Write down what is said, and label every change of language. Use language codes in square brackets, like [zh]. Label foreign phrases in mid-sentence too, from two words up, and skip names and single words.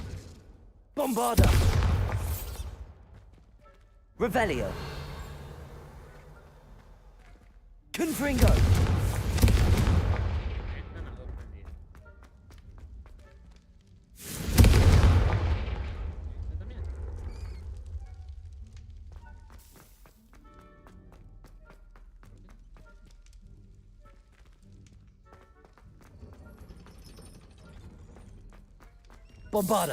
[es] Bombarda. Revelio. Confringo. Esta no lo aprendí. Esta también. Bombarda.